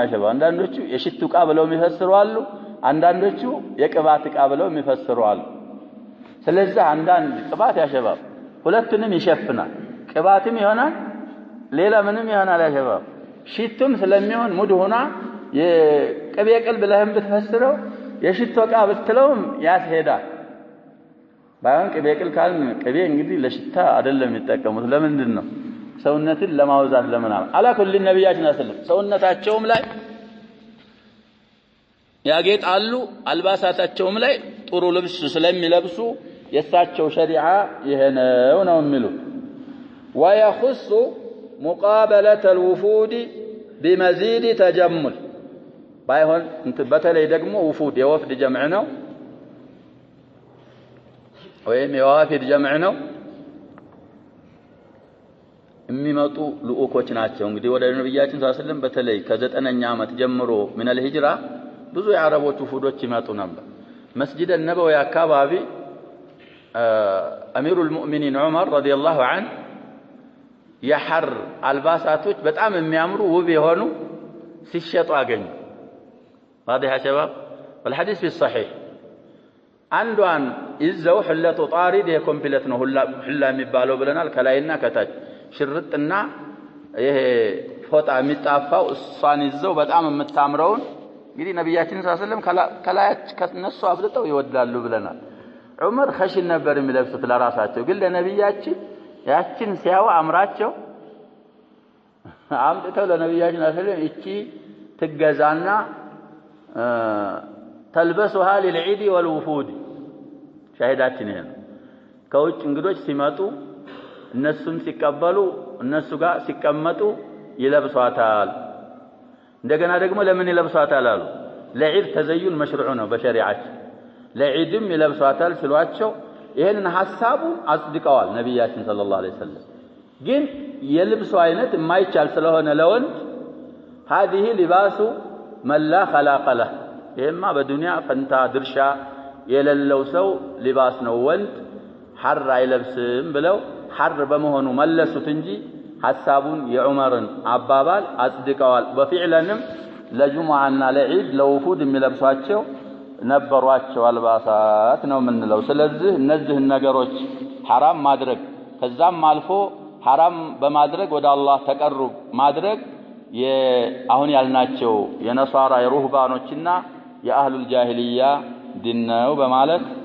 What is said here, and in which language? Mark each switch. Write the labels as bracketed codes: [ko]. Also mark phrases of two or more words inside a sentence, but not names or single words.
[am] ያሸባ አንዳንዶቹ የሽቱ ዕቃ ብለው የሚፈስሩ አሉ። አንዳንዶቹ የቅባት ዕቃ ብለው የሚፈስሩ አሉ። ስለዚህ አንዳንድ ቅባት ያሸባ ሁለቱንም ይሸፍናል። ቅባትም ይሆናል፣ ሌላ ምንም ይሆናል። ያሸባ ሽቱም ስለሚሆን ሙድሁና የቅቤ ቅል ብለህም ብትፈስረው የሽቶ ዕቃ ብትለውም ያስሄዳል። ባይሆን ቅቤ ቅል ካልን ቅቤ እንግዲህ ለሽታ አይደለም የሚጠቀሙት። ለምንድን ነው? ሰውነትን ለማውዛት ለምናምን። አላኩል ነብያችን አሰለም ሰውነታቸውም ላይ ያጌጣሉ፣ አልባሳታቸውም ላይ ጥሩ ልብስ ስለሚለብሱ የሳቸው ሸሪዓ ይሄ ነው የሚሉት። [ar] ويخص مقابلة الوفود بمزيد تجمل [am] ባይሆን በተለይ ደግሞ ውፉድ የወፍድ ጀምዕ ነው ወይም የዋፊድ ጀምዕ ነው የሚመጡ ልኡኮች ናቸው። እንግዲህ ወደ ነብያችን [ar] صلى الله عليه وسلم [am] በተለይ ከ9ኛ ዓመት ጀምሮ ምን الهجራ ብዙ የአረቦች ውፉዶች ይመጡ ነበር። መስጂድ النبوي አካባቢ አሚሩል ሙእሚኒን ዑመር [ar] رضي الله عنه [am] የሐር አልባሳቶች በጣም የሚያምሩ ውብ የሆኑ ሲሸጡ አገኙ። [ar] واضح يا شباب؟ والحديث في الصحيح [am] አንዷን ይዘው ሁለቱ ጣሪድ የኮምፕሌት ነው ሁላ የሚባለው ብለናል። ከላይና ከታች ሽርጥና ይሄ ፎጣ የሚጣፋው እሷን ይዘው በጣም የምታምረውን እንግዲህ ነብያችን [ar] صلى الله عليه وسلم [am] ከላያች ከነሱ አብልጠው ይወዳሉ ብለናል። ዑመር ኸሽን ነበር የሚለብሱት ለራሳቸው፣ ግን ለነብያችን ያችን ሲያው አምራቸው አምጥተው ለነብያችን [ar] صلى الله عليه وسلم [am] እቺ ትገዛና ተልበሱሃ [ar] للعيد والوفود [am] ሻሂዳችን ይሄ ነው። ከውጭ እንግዶች ሲመጡ እነሱም ሲቀበሉ እነሱ ጋር ሲቀመጡ ይለብሷታል። እንደገና ደግሞ ለምን ይለብሷታል አሉ? ለዒድ [ar] تزيين مشروع [am] ነው በሸሪዓችን። ለዒድም ይለብሷታል ሲሏቸው ይሄንን ሐሳቡን አጽድቀዋል ነብያችን [ar] صلى الله عليه وسلم። [am] ግን የልብሱ አይነት የማይቻል ስለሆነ ለወንድ [ar] هذه لباس من لا خلاق له [am] ይሄማ በዱንያ ፈንታ ድርሻ የሌለው ሰው ሊባስ ነው፣ ወንድ ሐር አይለብስም ብለው ሐር በመሆኑ መለሱት እንጂ ሐሳቡን የዑመርን አባባል አጽድቀዋል። በፊዕለንም ለጁሙዓና ለዒድ ለውፉድ የሚለብሷቸው ነበሯቸው አልባሳት ነው የምንለው። ስለዚህ እነዚህን ነገሮች ሐራም ማድረግ ከዛም አልፎ ሐራም በማድረግ ወደ አላህ ተቀርብ ማድረግ አሁን ያልናቸው የነሳራ የሩህባኖችና የአህሉል ጃሂልያ ዲን ነው በማለት